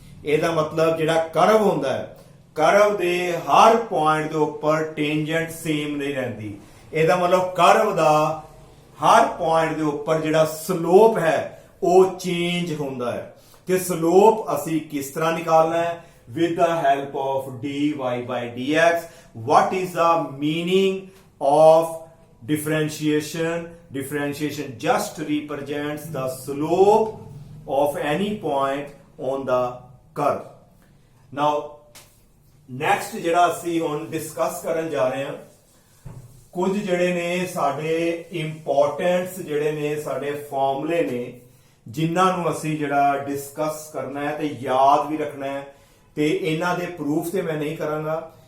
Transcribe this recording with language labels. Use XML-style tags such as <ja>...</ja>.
<pa>ਇਹਦਾ ਮਤਲਬ ਜਿਹੜਾ ਕਰਵ ਹੁੰਦਾ ਹੈ, ਕਰਵ ਦੇ ਹਰ ਪੁਆਇੰਟ ਦੇ ਉੱਪਰ ਟੈਂਜੈਂਟ ਸੇਮ ਨਹੀਂ ਰਹਿੰਦੀ। ਇਹਦਾ ਮਤਲਬ ਕਰਵ ਦਾ ਹਰ ਪੁਆਇੰਟ ਦੇ ਉੱਪਰ ਜਿਹੜਾ ਸਲੋਪ ਹੈ ਉਹ ਚੇਂਜ ਹੁੰਦਾ ਹੈ। ਤੇ ਸਲੋਪ ਅਸੀਂ ਕਿਸ ਤਰ੍ਹਾਂ ਨਿਕਾਲਣਾ ਹੈ,</pa> <en>with the help of dy by dx. What is the meaning of differentiation? Differentiation just represents the slope of any point on the curve. Now next</en> <pa>ਜਿਹੜਾ ਅਸੀਂ ਹੁਣ ਡਿਸਕਸ ਕਰਨ ਜਾ ਰਹੇ ਹਾਂ, ਕੁਝ ਜਿਹੜੇ ਨੇ ਸਾਡੇ ਇੰਪੋਰਟੈਂਟਸ ਜਿਹੜੇ ਨੇ ਸਾਡੇ ਫਾਰਮੂਲੇ ਨੇ ਜਿਨ੍ਹਾਂ ਨੂੰ ਅਸੀਂ ਜਿਹੜਾ ਡਿਸਕਸ ਕਰਨਾ ਹੈ ਤੇ ਯਾਦ ਵੀ ਰੱਖਣਾ ਹੈ ਤੇ ਇਹਨਾਂ ਦੇ ਪ੍ਰੂਫ ਤੇ ਮੈਂ ਨਹੀਂ ਕਰਾਂਗਾ।</pa>